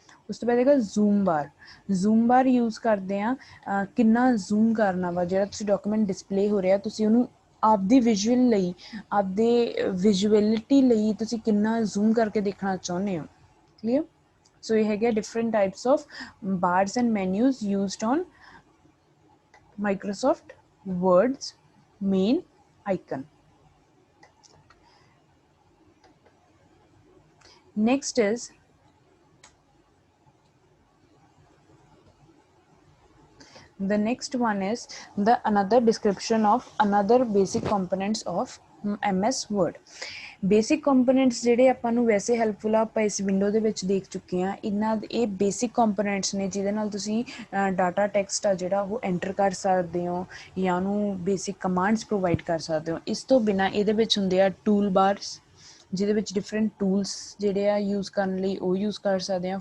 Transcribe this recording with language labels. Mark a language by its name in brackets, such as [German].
[Punjabi] ਉਸ ਤੋਂ ਬਾਅਦ ਹੈਗਾ ਜ਼ੂਮ ਬਾਰ ਯੂਜ਼ ਕਰਦੇ ਹਾਂ ਕਿੰਨਾ ਜ਼ੂਮ ਕਰਨਾ ਵਾ, ਜਿਹੜਾ ਤੁਸੀਂ ਡਾਕੂਮੈਂਟ ਡਿਸਪਲੇ ਹੋ ਰਿਹਾ ਤੁਸੀਂ ਉਹਨੂੰ ਆਪਦੀ ਵਿਜ਼ੂਅਲ ਲਈ, ਆਪਦੇ ਵਿਜ਼ੂਅਲਿਟੀ ਲਈ ਤੁਸੀਂ ਕਿੰਨਾ ਜ਼ੂਮ ਕਰਕੇ ਦੇਖਣਾ ਚਾਹੁੰਦੇ ਹੋ। ਕਲੀਅਰ? ਸੋ ਇਹ ਹੈਗੇ [English] Different types of bars and menus used on Microsoft Word's main icon. Next is the next one is the another description of another basic components of MS Word. [Punjabi] Basic components ਜਿਹੜੇ ਆਪਾਂ ਨੂੰ ਵੈਸੇ ਹੈਲਪਫੁਲ ਆ, ਆਪਾਂ ਇਸ ਵਿੰਡੋ ਦੇ ਵਿੱਚ ਦੇਖ ਚੁੱਕੇ ਹਾਂ। ਇਹ ਬੇਸਿਕ ਕੰਪੋਨੈਂਟਸ ਨੇ ਜਿਹਦੇ ਨਾਲ ਤੁਸੀਂ ਡਾਟਾ ਟੈਕਸਟ ਆ ਜਿਹੜਾ ਉਹ ਐਂਟਰ ਕਰ ਸਕਦੇ ਹੋ ਜਾਂ ਉਹਨੂੰ ਬੇਸਿਕ ਕਮਾਂਡਸ ਪ੍ਰੋਵਾਈਡ ਕਰ ਸਕਦੇ ਹੋ। ਇਸ ਤੋਂ ਬਿਨਾਂ ਇਹਦੇ ਵਿੱਚ ਹੁੰਦੇ ਆ ਟੂਲ ਬਾਰਸ, ਜਿਹਦੇ ਵਿੱਚ ਡਿਫਰੈਂਟ ਟੂਲਸ ਜਿਹੜੇ ਆ ਯੂਜ਼ ਕਰਨ ਲਈ ਉਹ ਯੂਜ਼ ਕਰ ਸਕਦੇ ਹਾਂ।